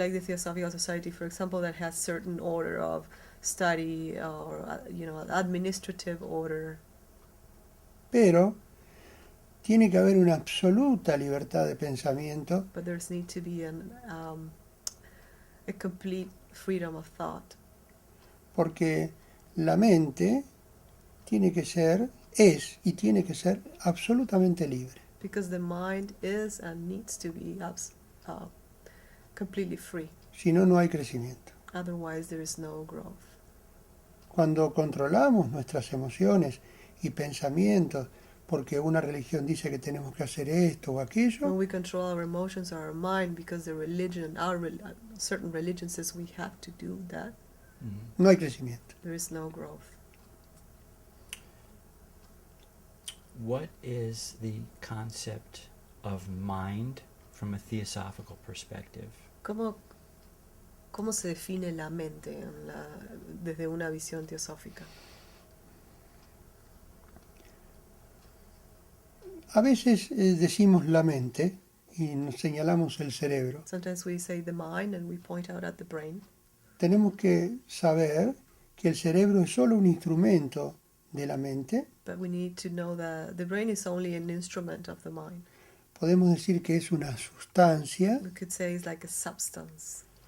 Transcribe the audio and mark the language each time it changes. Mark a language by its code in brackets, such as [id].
[en] Like the Theosophical Society, for example, that has certain order of study or administrative order. [es] Pero tiene que haber una absoluta libertad de pensamiento. [en] But there's need to be a complete freedom of thought. [es] Porque la mente tiene que ser absolutamente libre. [en] Because the mind is and needs to be completely free. [es] Si no, no hay crecimiento. [en] Otherwise, there is no growth. [es] Cuando controlamos nuestras emociones y pensamientos, porque una religión dice que tenemos que hacer esto o aquello, [en] When we control our emotions or our mind because the religion, certain religion says we have to do that, [es] no hay crecimiento. [en] there is no growth. What is the concept of mind from a theosophical perspective? [es] ¿Cómo se define la mente desde una visión teosófica? A veces decimos la mente y nos señalamos el cerebro. [en] Sometimes we say the mind and we point out at the brain. [es] Tenemos que saber que el cerebro es solo un instrumento de la mente. [en] But we need to know that the brain is only an instrument of the mind. [es] Podemos decir que es una sustancia [en] We could say it's like a substance